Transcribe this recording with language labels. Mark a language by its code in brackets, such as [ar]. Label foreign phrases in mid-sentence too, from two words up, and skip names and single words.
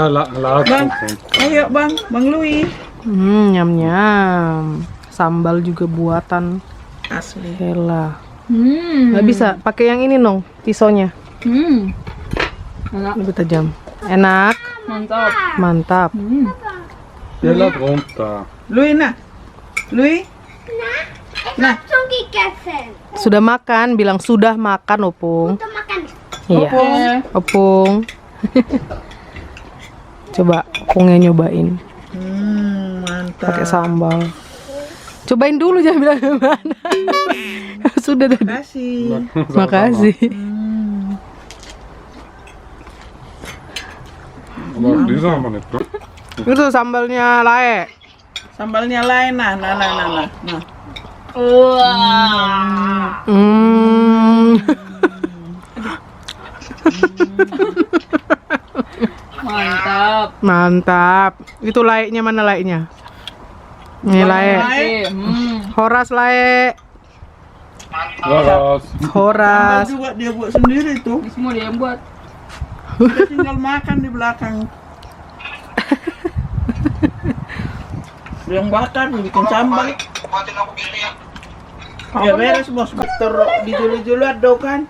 [id] Bang. Ayo Bang, Bang Louis. Nyam-nyam. Sambal juga buatan Asli. Ela. Nggak bisa pakai yang ini nong, pisaunya. Enak. Lebih tajam. Enak. Mantap. Mantap. [de] Der läuft runter. [id] Louis nah. Louis. [de] Nah. Schon gegessen. [id] Sudah makan, bilang sudah makan Opung. Untuk makan. Iya. Opung. Coba Opungnya nyobain Mantap. pakai sambal. Cobain dulu jangan bilang gimana. sudah tadi. Kasih. Makasih. [de] Aber dieser haben wir nicht, ne? [id] Itu sambalnya lae. Sambalnya lain nah. Mantap. Mantap. Itu laeknya mana laeknya? Ini lae. Horas lae. Laras. Horas. Juga dia buat sendiri tuh. Semua dia yang buat. Dia tinggal makan di belakang. Dia yang bakar, dia bikin sambal. Ya beres bos, betul di julu-julu ada kan.